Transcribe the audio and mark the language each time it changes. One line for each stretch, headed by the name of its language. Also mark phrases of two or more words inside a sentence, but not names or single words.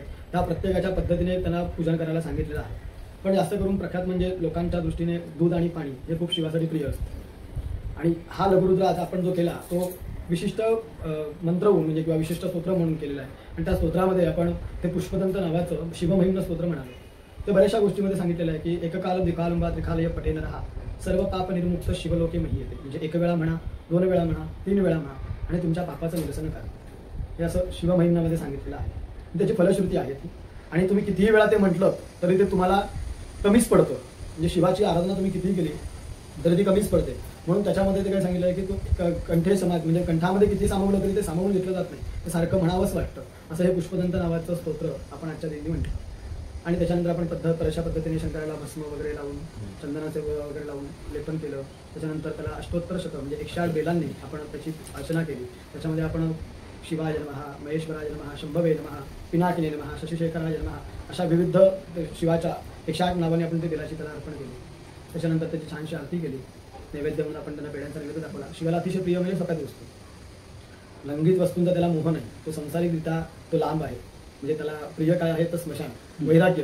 Marathi: त्या प्रत्येकाच्या पद्धतीने त्यांना पूजन करायला सांगितलेलं आहे. पण जास्त करून प्रख्यात म्हणजे लोकांच्या दृष्टीने दूध आणि पाणी हे खूप शिवासाठी प्रिय असतं. आणि हा लघुरुद्र आता आपण जो केला तो विशिष्ट मंत्र म्हणजे किंवा विशिष्ट स्तोत्र म्हणून केलेला आहे. आणि त्या स्तोत्रामध्ये आपण ते पुष्पदंत नावाचं शिवमहिम्न स्तोत्र म्हणालो. ते बऱ्याचशा गोष्टीमध्ये सांगितलेलं आहे की
Sanskrit: एककाल द्विकालंबा त्रिकालय पठेन रहा सर्व पाप निर्मुक्त शिवलोके महीयते.
Marathi: म्हणजे 1 वेळा म्हणा, 2 वेळा म्हणा, 3 वेळा म्हणा आणि तुमच्या पापाचं निरसन करा, हे असं शिवमहिम्नामध्ये सांगितलेलं आहे. त्याची फलश्रुती आहे ती. आणि तुम्ही कितीही वेळा ते म्हटलं तरी ते तुम्हाला कमीच पडतं. म्हणजे शिवाची आराधना तुम्ही कितीही केली तरी ती कमीच पडते. म्हणून त्याच्यामध्ये ते काय सांगितलं आहे की तू कंठे समाज म्हणजे कंठामध्ये किती सामावलं तरी ते सामावून घेतलं जात नाही, ते सारखं म्हणावंच वाटतं. असं हे पुष्पदंत नावाचं स्तोत्र आपण आजच्या दिवशी म्हणतो. आणि त्याच्यानंतर आपण अशा पद्धतीने शंकराला भस्म वगैरे लावून चंदनाचे वगैरे लावून लेपन केलं. त्याच्यानंतर त्याला अष्टोत्तर शतक म्हणजे 108 बेलांनी आपण त्याची अर्चना केली. त्याच्यामध्ये आपण
Sanskrit: शिवाय नमः, महेश्वराय नमः, शंभवे नमः, पिनाकिने नमः, शशिशेखराय नमः
Marathi: अशा विविध शिवाच्या 108 नावाने आपण ते बेलाची त्याला अर्पण केली. त्याच्यानंतर त्याची छानशी आरती केली. नैवेद्य म्हणून आपण त्यांना पेढ्यांचा नैवेद्य दाखवला. शिवाला अतिशय प्रिय म्हणजे सकाळी वस्तू, लंघित वस्तूंचा त्याला मोह नाही. तो संसारिकरित्या तो लांब आहे. म्हणजे त्याला प्रिय काय आहे तर स्मशान, वैराग्य.